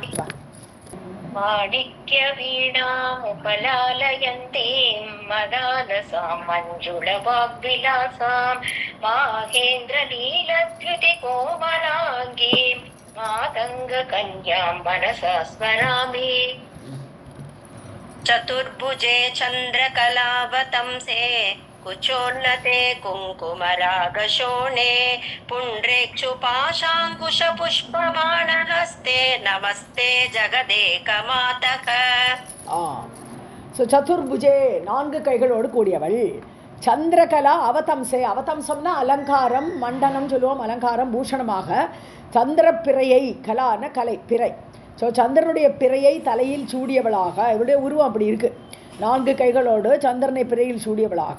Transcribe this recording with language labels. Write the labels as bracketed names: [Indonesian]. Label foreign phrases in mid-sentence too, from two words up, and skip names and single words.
[Sanskrit] माणिक्य वीणामुपलालयन्तीम् मदालसाम् मञ्जुल वाग्विलासाम् माहेन्द्र नीलद्युति कोमलाङ्गीम् मातङ्ग कन्याम् मनसा स्मरामि. चतुर्भुजे चंद्रकलावतंसे कुचोन्नते कुङ्कुमरागशोणे पुण्ड्रेक्षुपाशाङ्कुशपुष्पबाणहस्ते नमस्ते जगदेकमातः. [Tamil] ஸோ சதுர்புஜே, 4 கைகளோடு கூடியவள். [Sanskrit] चन्द्रकला अवतंसे, [Tamil] அவதம்சம்னா அலங்காரம், மண்டனம் சொல்லுவோம், அலங்காரம் பூஷணமாக. சந்திரப்பிறையை, கலான கலை, பிறை. ஸோ சந்திரனுடைய பிறையை தலையில் சூடியவளாக, இவருடைய உருவம் அப்படி இருக்குது, 4 கைகளோடு சந்திரனை பிறையில் சூடியவளாக.